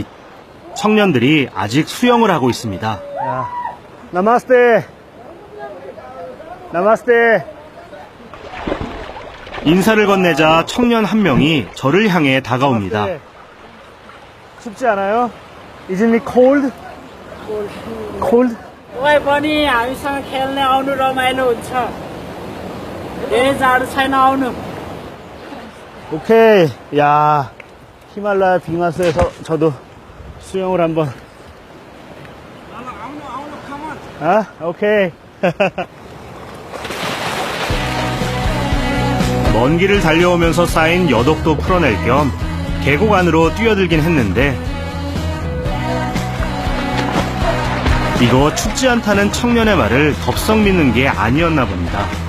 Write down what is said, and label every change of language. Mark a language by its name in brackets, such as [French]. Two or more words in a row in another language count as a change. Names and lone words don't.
[Korean] 청년들이 아직 수영을 하고 있습니다. 야, 나마스테. 나마스테. 인사를 건네자 청년 한 명이 저를 향해 다가옵니다. 나마스테. 춥지 않아요? [English] Isn't it cold? Cold? [Nepali] तपाईँ पनि हामीसँग खेल्ने आउनु रमाइलो हुन्छ धेरै जाडो छैन आउनु [Korean] 오케이. 야, 히말라야 빙하스에서 저도 수영을 한번. 아, 오케이. 먼 길을 달려오면서 쌓인 여독도 풀어낼 겸 계곡 안으로 뛰어들긴 했는데 이거 춥지 않다는 청년의 말을 덥석 믿는 게 아니었나 봅니다.